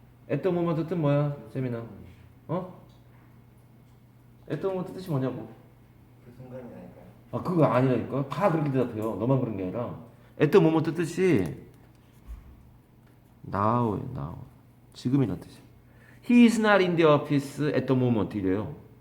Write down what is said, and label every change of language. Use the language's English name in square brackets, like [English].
[English] at the moment [Korean] 뜻 뭐야? 재민아. 어? [English] at the moment [Korean] 뜻이 뭐냐고? 그 순간이 아닐까요? 아 그거 아니라니까. 다 그렇게 대답해요. 너만 그런 게 아니라 [English] at the moment [Korean] 뜻이 now예요. now. 지금이란 뜻이야. [English] He is not in the office at the moment [Korean] 이래요.